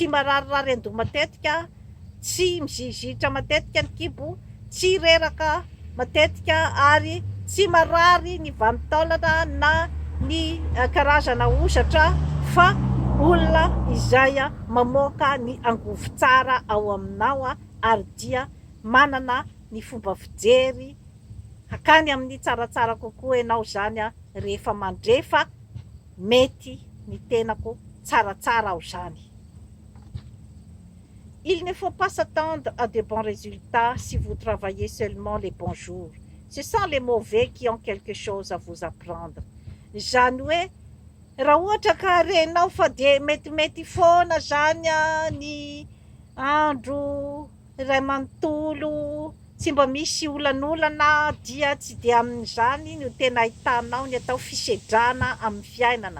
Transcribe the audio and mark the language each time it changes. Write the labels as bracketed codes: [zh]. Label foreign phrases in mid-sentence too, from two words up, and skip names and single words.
[mg] mararirary an-doha matetika, tsy mizizitra matetika ny kibo, tsy reraka matetika ary tsy marary ny vanitaolana na ny karazana osatra fa olona izay mamoaka ny angovo tsara ao aminao ary dia manana ny fomba fijery hakany amin'ny tsaratsara kokoa ianao zany rehefa mandrefa mety ny tenako tsaratsara ao zany. [fr] Il ne faut pas s'attendre à de bons résultats si vous travaillez seulement les bons jours. Ce sont les mauvais qui ont quelque chose à vous apprendre. [mg] Zany hoe raha ohatra ka renao fa de metimety foana zany ny andro iray manontolo, tsy mba misy olanolana dia tsy de amin'izany no tena ahitanao ny atao fisedrana amin'ny fiainana.